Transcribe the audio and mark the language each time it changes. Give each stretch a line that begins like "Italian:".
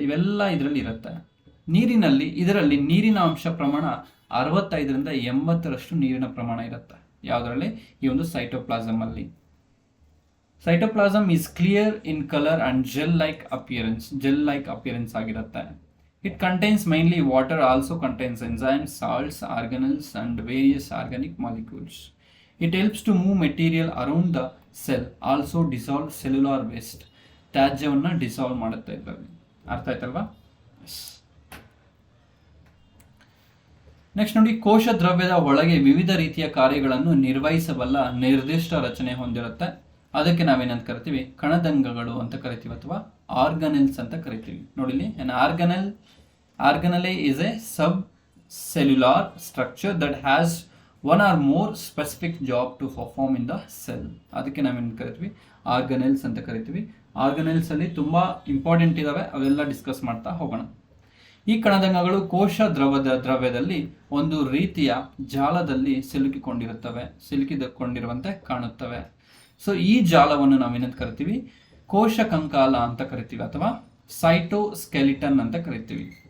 Kannada: ಇವೆಲ್ಲ ಇದರಲ್ಲಿ ಇರುತ್ತೆ. ಇದರಲ್ಲಿ ನೀರಿನ ಅಂಶ ಪ್ರಮಾಣ 65ರಿಂದ 80ರಷ್ಟು ನೀರಿನ ಪ್ರಮಾಣ ಇರುತ್ತೆ. ಯಾವುದರಲ್ಲಿ? ಈ ಒಂದು ಸೈಟೋಪ್ಲಾಸಮ್ ಅಲ್ಲಿ.
English: cytoplasm is clear in colour and gel like appearance
Kannada: ಆಗಿರುತ್ತೆ.
English: It contains mainly water, also contains enzymes, salts, organelles and various organic molecules. It helps to move material around the cell, also dissolve cellular waste.
Kannada: ತ್ಯಾಜ್ಯವನ್ನು dissolve ಮಾಡುತ್ತೆ ಇದರಲ್ಲಿ. ಅರ್ಥ ಆಯ್ತಲ್ವಾ? Next ನೋಡಿ, ಕೋಶ ದ್ರವ್ಯದ ಒಳಗೆ ವಿವಿಧ ರೀತಿಯ ಕಾರ್ಯಗಳನ್ನು ನಿರ್ವಹಿಸಬಲ್ಲ ನಿರ್ದಿಷ್ಟ ರಚನೆ ಹೊಂದಿರುತ್ತೆ. ಅದಕ್ಕೆ ನಾವೇನಂತ ಕರಿತೀವಿ? ಕಣದಂಗಗಳು ಅಂತ ಕರಿತೀವಿ ಅಥವಾ ಆರ್ಗನೆಲ್ಸ್ ಅಂತ ಕರಿತೀವಿ.
English: ನೋಡಿಲಿ, organelle is a subcellular structure that has one or more specific job to perform in the cell.
Kannada: ಅದಕ್ಕೆ ನಾವೇನು ಕರಿತೀವಿ? ಆರ್ಗನೆಲ್ಸ್ ಅಂತ ಕರಿತೀವಿ. ಆರ್ಗನೆಲ್ಸ್ ಅಲ್ಲಿ ತುಂಬಾ ಇಂಪಾರ್ಟೆಂಟ್ ಇದಾವೆ, ಅವೆಲ್ಲ ಡಿಸ್ಕಸ್ ಮಾಡ್ತಾ ಹೋಗೋಣ. ಈ ಕಣದಂಗಗಳು ಕೋಶ ದ್ರವ್ಯದಲ್ಲಿ ಒಂದು ರೀತಿಯ ಜಾಲದಲ್ಲಿ ಸಿಲುಕಿಕೊಂಡಿರುವಂತೆ ಕಾಣುತ್ತವೆ. ಸೊ ಈ ಜಾಲವನ್ನು ನಾವೇನಂತ ಕರಿತೀವಿ? ಕೋಶ ಕಂಕಾಲ ಅಂತ ಕರಿತೀವಿ ಅಥವಾ ಸೈಟೋಸ್ಕೆಲಿಟನ್ ಅಂತ ಕರಿತೀವಿ.